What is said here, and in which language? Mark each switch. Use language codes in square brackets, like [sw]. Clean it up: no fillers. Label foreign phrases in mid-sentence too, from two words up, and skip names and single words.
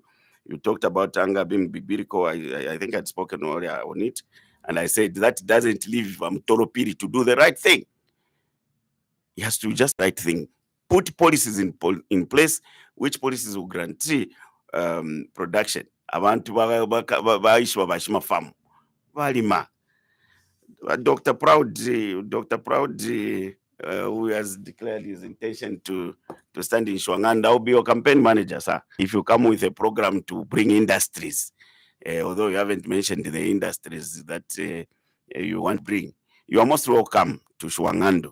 [en] You talked about anger being bibirico. I think I'd spoken earlier on it, and I said that doesn't leave Toro Piri to do the right thing. He has to do just the right thing. Put policies in place, which policies will guarantee production. [bem] Abantu baishwa bashima farm. Valima. [en] Dr. Proud, who has declared his intention to stand in Shiwang'andu, I'll be your campaign manager, sir. If you come with a program to bring industries, although you haven't mentioned the industries that you want to bring, you are most welcome to Shiwang'andu.